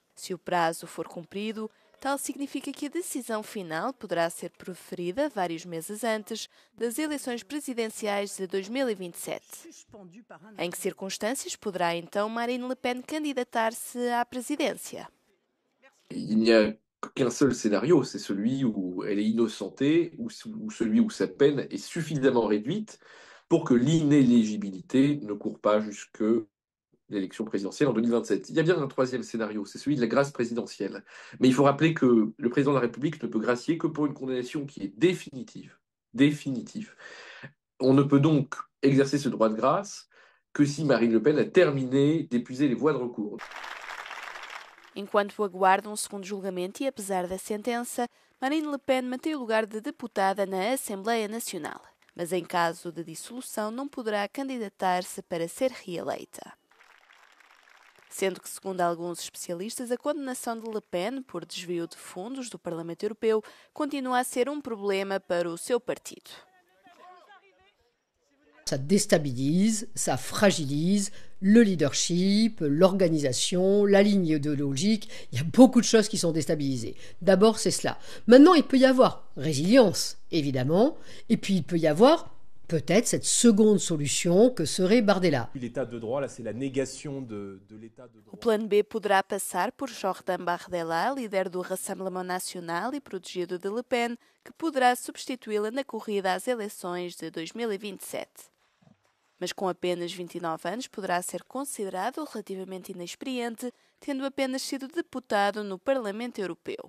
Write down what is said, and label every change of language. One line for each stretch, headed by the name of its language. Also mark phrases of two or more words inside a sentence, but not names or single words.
Portuguese: Se o prazo for cumprido, tal significa que a decisão final poderá ser proferida vários meses antes das eleições presidenciais de 2027. Em que circunstâncias poderá então Marine Le Pen candidatar-se à presidência?
French: Il n'y a qu'un seul scénario, c'est celui où elle est innocentée ou celui où sa peine est suffisamment réduite pour que l'inéligibilité ne court pas jusque l'élection présidentielle en 2027. Il y a bien un troisième scénario, c'est celui de la grâce présidentielle. Mais il faut rappeler que le président de la République ne peut gracier que pour une condamnation qui est définitive. Définitive. On ne peut donc exercer ce droit de grâce que si Marine Le Pen a terminé d'épuiser les voies de recours.
Portuguese: Enquanto aguarda um segundo julgamento e apesar da sentença, Marine Le Pen mantém o lugar de deputada na Assembleia Nacional. Mas em caso de dissolução não poderá candidatar-se para ser reeleita. Sendo que, segundo alguns especialistas, a condenação de Le Pen por desvio de fundos do Parlamento Europeu continua a ser um problema para o seu partido.
French: Ça déstabilise, ça fragilise le leadership, l'organisation, la ligne idéologique. Il y a beaucoup de choses qui sont déstabilisées. D'abord, c'est cela. Maintenant, il peut y avoir résilience, évidemment, et puis il peut y avoir peut-être cette seconde solution que serait Bardella. L'état de droit, là, c'est la négation de l'état de droit.
Portuguese: O plano B poderá passar por Jordan Bardella, líder do Rassemblement National e protegido de Le Pen, que poderá substituí-la na corrida às eleições de 2027. Mas com apenas 29 anos poderá ser considerado relativamente inexperiente, tendo apenas sido deputado no Parlamento Europeu.